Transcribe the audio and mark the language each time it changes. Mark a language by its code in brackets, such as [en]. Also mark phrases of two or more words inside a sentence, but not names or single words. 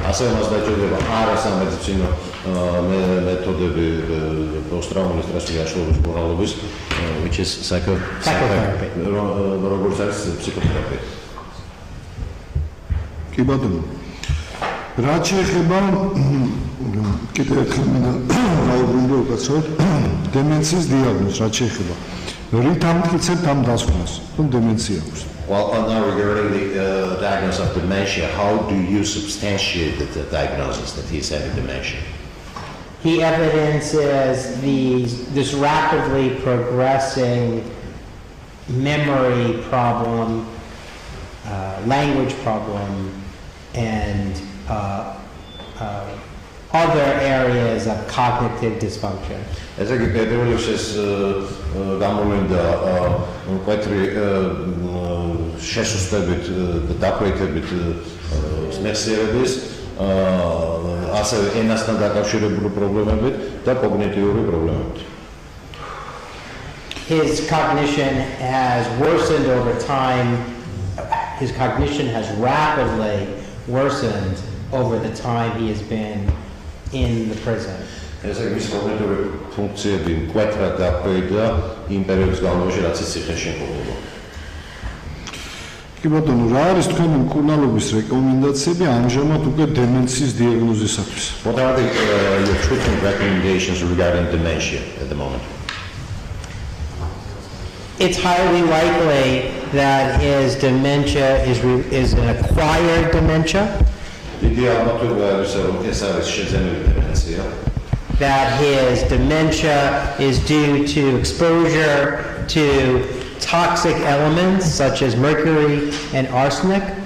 [en] Which is psychotherapy. [ka] კი ბატონო. რაც შეეხება კიდევ ერთხელ მინდა გავუბრუნდე უკაცრავად დემენციის დიაგნოზს, რაც შეეხება რით ამტკიცებთ ამ დასკვნას, რომ დემენცია აქვს? [en] Well, now regarding the diagnosis of dementia, how do you substantiate the diagnosis that he's having dementia? He evidences this rapidly progressing memory problem, language problem, and other areas of cognitive dysfunction. As I get earlier, says [ka] გამოვლინდა მკვეთრი შესუსტებით და დაქვეითებით მეხსიერების ასევე ენასთან დაკავშირებული პრობლემებით და კოგნიტიური პრობლემებით. [en] His cognition has worsened over time. His cognition has rapidly worsened over the time he has been in the prison. [ka] ესე იგი, კოგნიტური ფუნქციები მკვეთრად დაქვეითდა იმ პერიოდის განმავლობაში, რაც ის ციხეში იმყოფება. კი ბატონო, რა არის თქვენი მკურნალობის რეკომენდაციები ამჟამად უკვე დემენციის დიაგნოზისათვის? [en] What are your treatment recommendations regarding dementia at the moment? It's highly likely that his dementia is an acquired dementia. That his dementia is due to exposure to toxic elements such as mercury and arsenic.